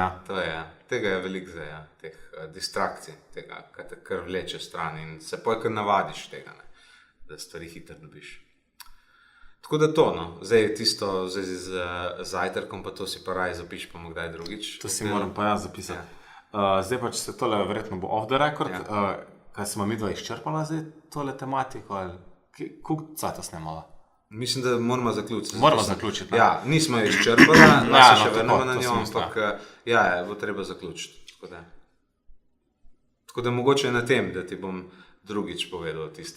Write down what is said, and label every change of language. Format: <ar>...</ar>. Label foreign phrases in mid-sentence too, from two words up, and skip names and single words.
<sl>To je, tega je veliko zdaj, teh distrakcij, tega, kar te kar vleče stran in se poj kar navadiš tega, ne, da stvari hiter dobiš. Tako da to, no. Zdaj tisto z zajtrkom, pa to si pa raj zapiš, pa kdaj drugič. To si moram pa jaz zapisati. Zdaj pa, če se tole verjetno bo</sl> <en>off the record,</en> <sl>kaj smo midva izčrpala zdaj tole tematiko, ali koliko cajta snemala? Mislim, da moramo zaključiti. Moramo zaključiti, ne? Ja, nismo izčrpala, se še vrnemo na njo, ampak bo treba zaključiti. Tako da mogoče na tem, da ti bom drugič povedal o tistem.</sl>